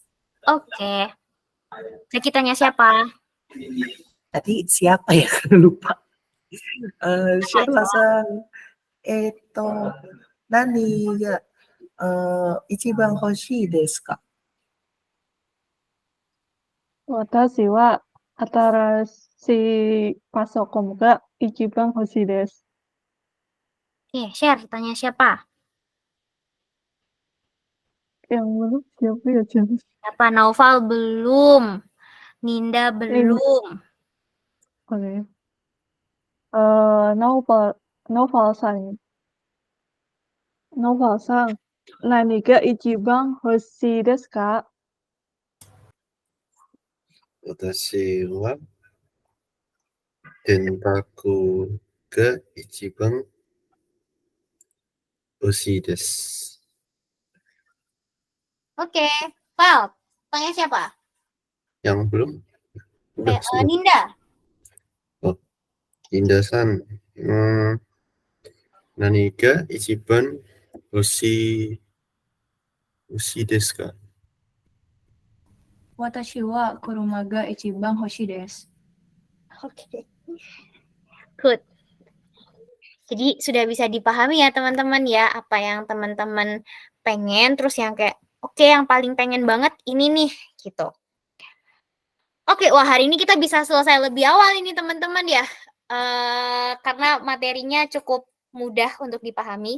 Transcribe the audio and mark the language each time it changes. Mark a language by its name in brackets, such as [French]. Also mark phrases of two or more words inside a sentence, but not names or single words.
[Indonesian] Oke. Kita siapa? Tadi siapa ya? Lupa. [Japanese] Sheilaさん、何が一番欲しいですか? 私は新しいパソコンが一番欲しいです. [Indonesian] Oke, share. Tanya siapa? Yang belum siapa ya, Chan? Siapa? Naufal belum. Ninda belum. Oke. Novel-san. Novel-san, [Japanese] 何が一番欲しいですか? 私は電卓が一番欲しいです. [Indonesian] Oke, Val. Tanya siapa? Yang belum? Udah, sudah. Ninda. [Japanese] Indahさん、何が一番欲しいですか? 私は車が一番欲しいです. [Indonesian] Oke. Good. Jadi sudah bisa dipahami ya teman-teman ya, apa yang teman-teman pengen, terus yang kayak, oke, yang paling pengen banget ini nih, gitu. Oke, wah hari ini kita bisa selesai lebih awal ini teman-teman ya, karena materinya cukup mudah untuk dipahami.